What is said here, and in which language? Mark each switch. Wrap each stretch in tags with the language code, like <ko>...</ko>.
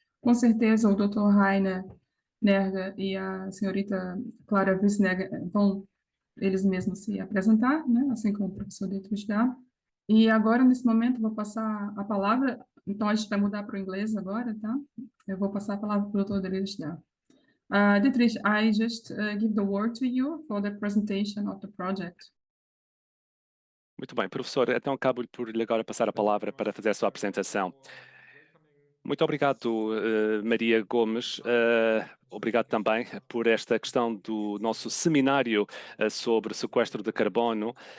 <pt>Com certeza, o Dr. Rainer Nerga e a senhorita Clara Wissnerger vão eles mesmos se apresentar, né? Assim como o professor Dietrich dá. E agora, nesse momento, vou passar a palavra. Então, a gente vai mudar para o inglês agora, tá? Eu vou passar a palavra para o Dr. Dietrich Dá.</pt> <en>Dietrich, I just give the word to you for the presentation of the project.</en> <pt>Muito bem, professor, então acabo por lhe agora passar a palavra para fazer a sua apresentação. Muito obrigado, Maria Gomes. Obrigado também por esta questão do nosso seminário sobre sequestro de carbono.</pt>